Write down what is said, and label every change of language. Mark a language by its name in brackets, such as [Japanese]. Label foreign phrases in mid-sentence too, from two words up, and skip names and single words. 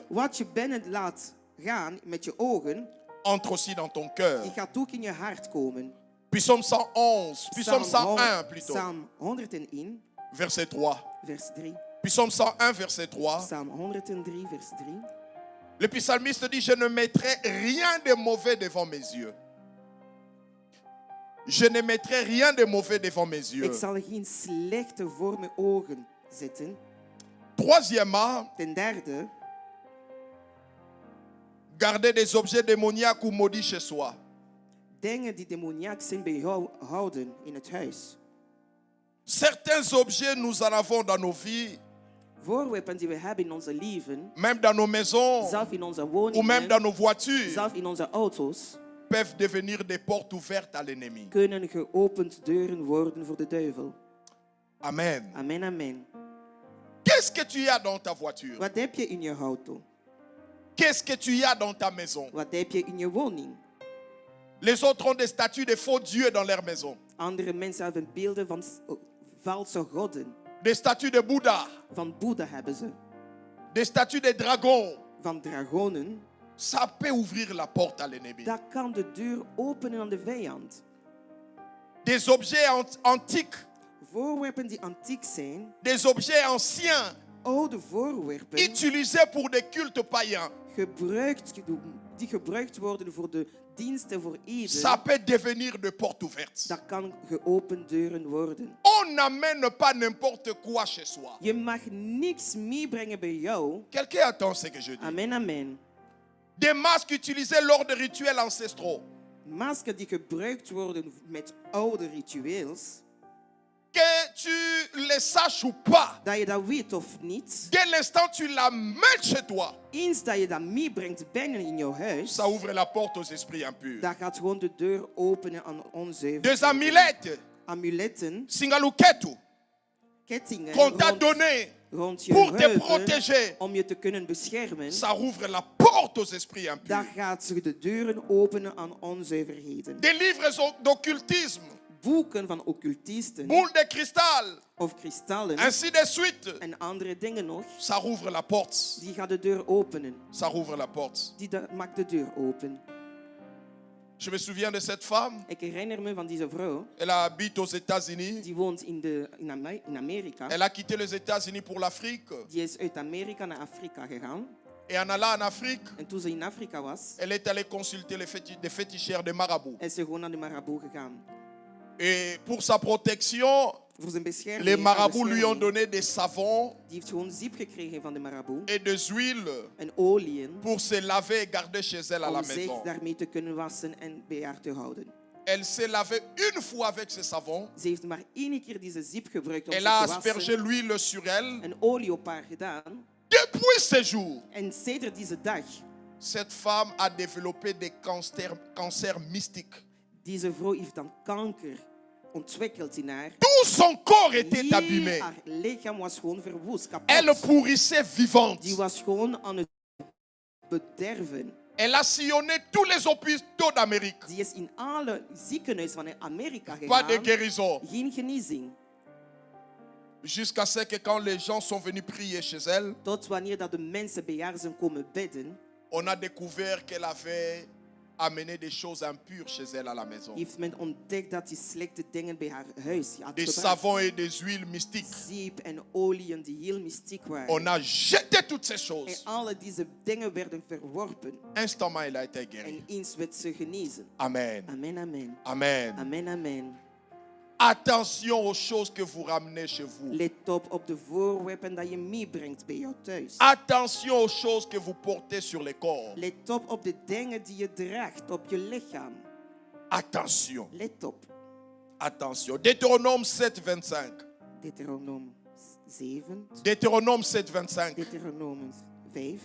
[Dutch] wat je binnen laat gaan met je ogen, [French] entre aussi dans ton cœur. [Dutch] die gaat ook in je hart komen. [French] Psaume 111, Psaume 101 plutôt, [Dutch] Psalm 101, [French] verset 3. [Dutch] vers 3. [French] Psaume 101, verset 3. [Dutch] Psalm 103, vers 3. [French] Le psalmiste dit, je ne mettrai rien de mauvais devant mes yeux. Je ne mettrai rien de mauvais devant mes [Dutch] Ik [French] yeux. [Dutch] zal geen slechte voor mijn ogen zetten. [French] Troisièmement, [Dutch] Ten derde, [French] garder des objets démoniaques ou maudits chez soi. [Dutch] dingen die demoniaak zijn bij jou houden in het huis. [French] Certains objets, nous en avons dans nos vies, [Dutch] Voorwerpen die we hebben in onze leven, [French] même dans nos maisons [Dutch] zelf in onze [French] ou même [Dutch] woningen, [French] dans nos voitures, [Dutch] zelf in onze auto's, [French] peuvent devenir des portes ouvertes à l'ennemi. [Dutch] kunnen geopend deuren worden voor de duivel. [French] Amen. [Dutch] Amen, amen. [French] Qu'est-ce que tu as dans ta voiture? [Dutch] Wat heb je in je auto? [French] Qu'est-ce que tu as dans ta maison? [Dutch] Wat heb je in je woning? [French] Les autres ont des statues de faux dieux dans leur maison. [Dutch] Andere mensen hebben beelden van valse godden. [French] Des statues de Bouddha, [Dutch] Van Boeddha hebben ze. [French] des statues de dragons. [Dutch] Van dragonen. [French] Ça peut ouvrir la porte à l'ennemi. [Dutch] Dat kan de deur openen aan de vijand. [French] Des objets antiques, [Dutch] Voorwerpen die antiek zijn, [French] des objets anciens, [Dutch] oude voorwerpen, [French] utilisés pour des cultes païens. [Dutch] die gebruikt worden voor de diensten voor [French] Ça [Dutch] Eden. [French] peut devenir de portes ouvertes. [Dutch] Dat kan geopend deuren worden. [French] On n'amène pas n'importe quoi chez soi. [Dutch] Je mag niks meebrengen bij jou. [French] Quelqu'un attend ce que je dis. [Dutch] Amen, amen. [French] Des masques utilisés lors de rituels ancestraux. [Dutch] Masken die gebruikt worden met oude ritueels. [French] Que tu les saches ou pas, [Dutch] Dat je dat weet of niet. [French] dès l'instant tu l'amènes chez toi, [Dutch] Eens dat je dat meebrengt binnen in jouw huis. [French] ça ouvre la porte aux esprits impurs. [Dutch] Dat gaat gewoon de deur openen aan onzuiver. [French] Des amulettes, [Dutch] Amuletten. singaluketu, Kettingen [French] qu'on t'a [Dutch] rond, [French] donné [Dutch] rond je [French] pour te [Dutch] heupen [French] protéger, [Dutch] om je te kunnen beschermen. [French] ça ouvre la porte portes aux esprits impurs. [Dutch] dan gaat ze de deuren openen aan onzuiverheden. [French] Des livres d'occultisme, [Dutch] Boeken van occultisten [French] boules de cristal, [Dutch] of kristallen [French] ainsi de suite. [Dutch] en andere dingen nog, [French] Ça rouvre la porte. [Dutch] die gaat de deur openen. [French] Ça rouvre la porte. [Dutch] Maakt de deur open. [French] Je me souviens de cette femme. [Dutch] Ik herinner me van deze vrouw, [French] Elle habite aux États-Unis. [Dutch] die woont in Amerika. [French] Elle a quitté les États-Unis pour l'Afrique. [Dutch] Die is uit Amerika naar Afrika gegaan. [French] Et en allant en Afrique, [Dutch] En toen ze in Afrika was, [French] elle est allée consulter des féticheurs de marabout. [Dutch] is ze gewoon naar de marabout gegaan. [French] Et pour sa protection, [Dutch] Voor zijn bescherming. [French] les marabouts [Dutch] haar [French] lui ont [Dutch] bescherming. [French] donné des savons [Dutch] Die heeft gewoon ziep gekregen van de marabout. [French] et des huiles [Dutch] En oliën. [French] pour se laver et garder chez elle à la [Dutch] Om zich [French] maison. [Dutch] daarmee te kunnen wassen en bij haar te houden. [French] Elle s'est lavée une fois avec ce savon. [Dutch] Ze heeft maar één keer deze ziep gebruikt om [French] Elle [Dutch] zich [French] a [Dutch] te [French] aspergé [Dutch] wassen. [French] l'huile sur elle. [Dutch] En olie op haar gedaan. [French] Depuis ce jour, [Dutch] En sedert deze dag, [French] cette femme a développé des cancers mystiques. [Dutch] deze vrouw heeft dan kanker ontwikkeld in haar. [French] Tout son corps était [Dutch] Heel [French] abîmé. [Dutch] haar lichaam was gewoon verwoest, [French] Elle [Dutch] kapot. [French] pourrissait vivante. [Dutch] Die was gewoon aan het bederven. [French] Elle a sillonné tous les hôpitaux d'Amérique. [Dutch] Die is in alle ziekenhuizen van Amerika [French] Pas de [Dutch] gegaan. [French] guérison. [Dutch] Geen genezing. [French] Jusqu'à ce que quand les gens sont venus prier chez elle, [Dutch] Tot wanneer dat de mensen bij haar zijn komen bidden, [French] on a découvert qu'elle avait amené des choses impures chez elle à la maison. [Dutch] heeft men ontdekt dat die slechte dingen bij haar huis had [French] Des [Dutch] gebracht. [French] savons et des huiles mystiques. [Dutch] Ziep en oliën die heel mystiek waren. [French] On a jeté toutes ces [Dutch] En [French] choses. [Dutch] alle deze dingen werden verworpen. [French] Instantanément, elle a été guérie. [Dutch] En eens werd ze genezen. [French] Amen. [Dutch] Amen, amen. [French] Amen. [Dutch] Amen, amen. [French] Attention aux choses que vous ramenez chez vous. [Dutch] Let op de voorwerpen dat je meebrengt bij jou thuis. [French] Attention aux choses que vous portez sur les corps. [Dutch] Let op de dingen die je draagt op je lichaam. [French] Attention. [Dutch] Let op. [French] Attention. Deutéronome 7, 25. [Dutch] Deuteronoom 7. [French] Deutéronome 7, 25. [Dutch] Deuteronoom 5.